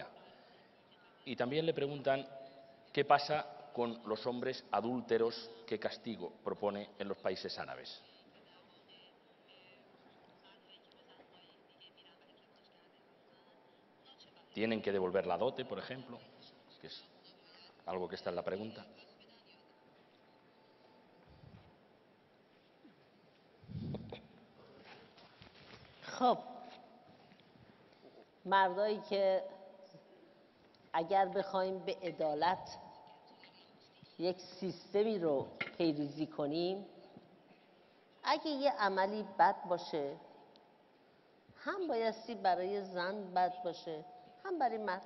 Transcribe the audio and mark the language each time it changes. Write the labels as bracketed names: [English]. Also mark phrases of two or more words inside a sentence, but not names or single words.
[Spanish] Y también le preguntan, ¿qué pasa con los hombres adúlteros? ¿Qué castigo propone en los países árabes? ¿Tienen que devolver la dote, por ejemplo? Que es algo que está en la pregunta. [Persian] خب مردایی که اگر بخوایم به عدالت یک سیستمی رو پیریزی کنیم، اگه یه عملی بد باشه هم بایستی برای زن بد باشه هم برای مرد.